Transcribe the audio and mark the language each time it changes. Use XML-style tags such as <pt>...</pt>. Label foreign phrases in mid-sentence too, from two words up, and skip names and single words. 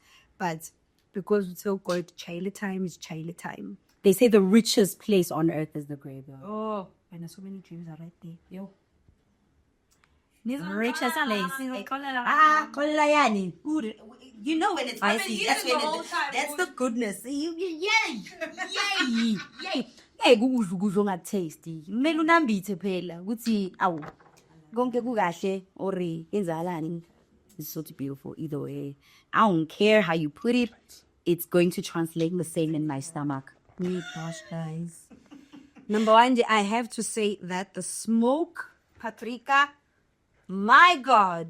<en>But because it's so called child time is child time. They say the richest place on earth is the grave. Oh, and so many dreams are right there. Yo. Rich as a lace. You know when it's spicy. That's when that's the goodness. Yay!</en> <ss>Hey, kudla ungatasty. Kumele unambithe phela ukuthi awu konke kukahle or yenzalani.</ss> <en>It's so beautiful either way. I don't care how you put it. It's going to translate the same in my stomach. Me gosh, guys. Number one, I have to say that the smoke paprika, my God,</en>